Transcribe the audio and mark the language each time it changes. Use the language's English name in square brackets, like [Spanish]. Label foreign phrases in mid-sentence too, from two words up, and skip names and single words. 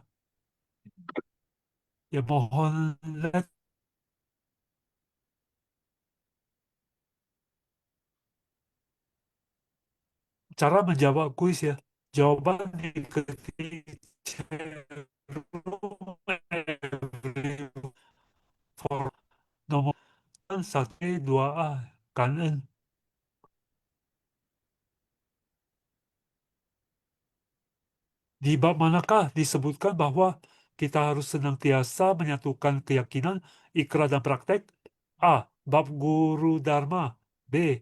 [Indonesian] Ya mohon lihat cara menjawab kuis ya. Jawaban diketik for nomor 1, 2A. [Vietnamese] Cảm ơn. [Indonesian] Di bab manakah disebutkan bahwa kita harus senantiasa menyatukan keyakinan, ikrar, dan praktek? A. Bab Guru Dharma. B.